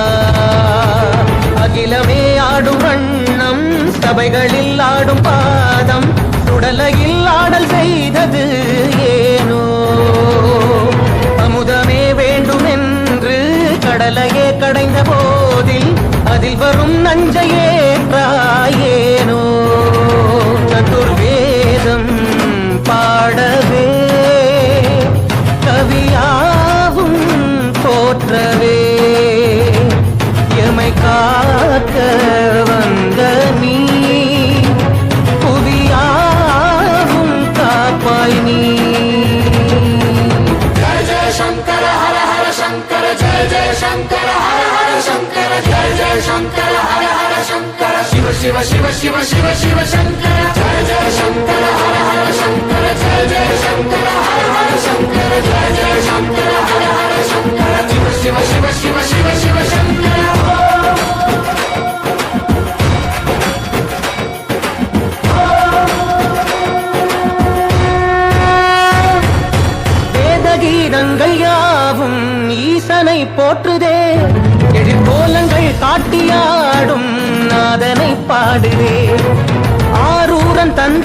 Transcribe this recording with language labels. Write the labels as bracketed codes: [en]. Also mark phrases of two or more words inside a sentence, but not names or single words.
[ta] அகிலமே ஆடும் வண்ணம் சபைகளில் ஆடும் பாதம் சுடலையில் ஆடல் செய்தது ஏனோ அமுதமே வேண்டுமென்று கடலையே கடைந்த போதில் அதில் வரும் நஞ்சையே ஏனோ சதுர்வேதம் பாடவே கவியாவும் போற்றவே எமை காக்க வந்த நீ புவியாவும் காப்பாய் நீ [sa] शंकर हर हर शंकर जय जय शंकर हर हर शंकर जय जय शंकर हर हर शंकर शिव शिव शिव शिव शिव शिव शंकर जय जय शंकर हर हर शंकर जय जय शंकर हर हर शंकर जय जय शंकर हर हर शंकर शिव शिव शिव शिव शिव शिव शंकर [ta] கீதங்கள் யாவும் ஈசனை போற்றுதே எழிற்கோலங்கள் காட்டியாடும் நாதனை பாடுதே ஆரூரன் தந்த